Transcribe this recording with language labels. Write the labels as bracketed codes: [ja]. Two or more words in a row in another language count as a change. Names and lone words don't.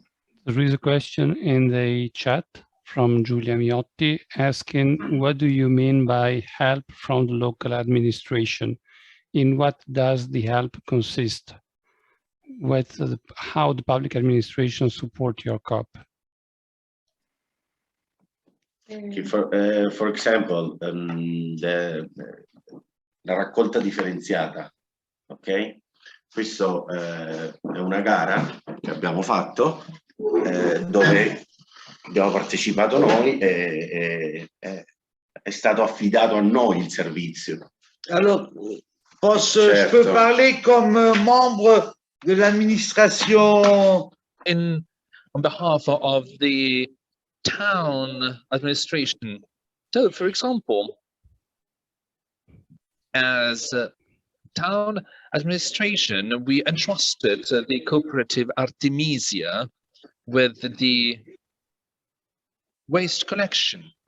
[en] There is a question in the chat from Giulia Miotti asking, what do you mean by help from the local administration? In what does the help consist? How the public administration support your COP? Okay, for example, [it] la raccolta differenziata, ok? Questo è una gara che abbiamo fatto dove abbiamo partecipato noi e è stato affidato a noi il servizio. [fr] Alors, je peux parler comme membre de l'administration. [en] On behalf of the town administration. So, for example, as town administration, we entrusted the cooperative Artemisia with the waste collection.